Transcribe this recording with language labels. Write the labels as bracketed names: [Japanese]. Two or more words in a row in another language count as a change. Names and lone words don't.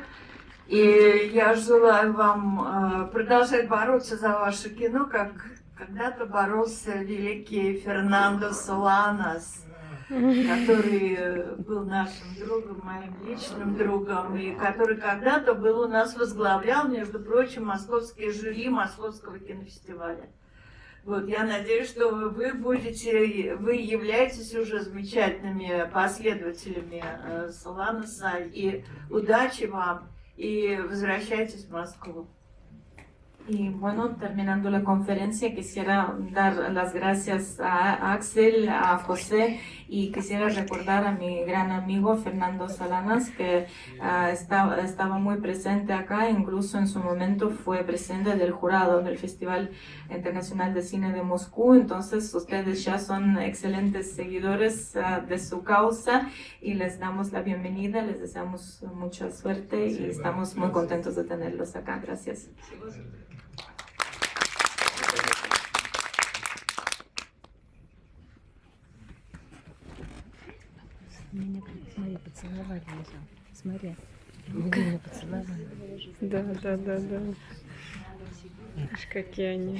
[Russian] И я желаю вам продолжать бороться за ваше кино, как когда-то боролся великий Фернандо Соланас, который был нашим другом, моим личным другом, и который когда-то был у нас возглавлял, между прочим, московское жюри Московского кинофестиваля. Вот, я надеюсь, что вы являетесь уже замечательными последователями Соланаса, и удачи вам, и возвращайтесь в Москву. [Spanish] Y bueno, terminando la conferencia, quisiera dar las gracias a Axel, a José, y quisiera recordar a mi gran amigo Fernando Solanas, que estaba muy presente acá, incluso en su momento fue presidente del jurado del Festival Internacional de Cine de Moscú. Entonces ustedes ya son excelentes seguidores de su causa y les damos la bienvenida, les deseamos mucha suerte y estamos muy contentos de tenerlos acá. Gracias. [Russian] Меня, смотри, поцеловали уже. Смотри. Меня поцеловали. Да. Видишь, какие они.